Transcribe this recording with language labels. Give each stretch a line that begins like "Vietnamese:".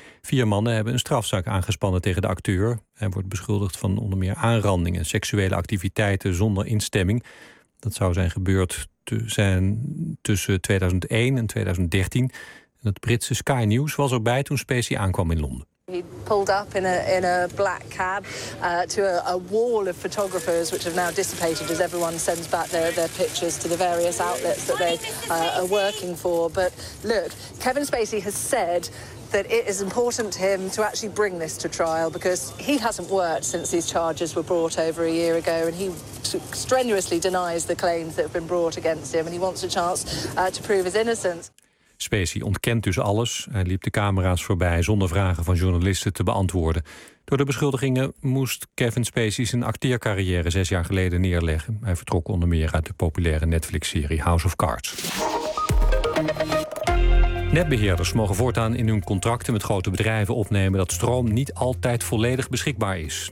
Dutch: Vier mannen hebben een strafzaak aangespannen tegen de acteur. Hij wordt beschuldigd van onder meer aanranding en seksuele activiteiten zonder instemming. Dat zou zijn gebeurd tussen 2001 en 2013. En het Britse Sky News was erbij toen Spacey aankwam in Londen.
English: He pulled up in a black cab to a wall of photographers, which have now dissipated as everyone sends back their pictures to the various outlets that they are working for. But look, Kevin Spacey has said that it is important to him to actually bring this to trial because he hasn't worked since these charges were brought over a year ago, and he strenuously denies the claims that have been brought against him, and he wants a chance to prove his innocence.
Dutch: Spacey ontkent dus alles. Hij liep de camera's voorbij zonder vragen van journalisten te beantwoorden. Door de beschuldigingen moest Kevin Spacey zijn acteercarrière 6 jaar geleden neerleggen. Hij vertrok onder meer uit de populaire Netflix-serie House of Cards. Netbeheerders mogen voortaan in hun contracten met grote bedrijven opnemen dat stroom niet altijd volledig beschikbaar is.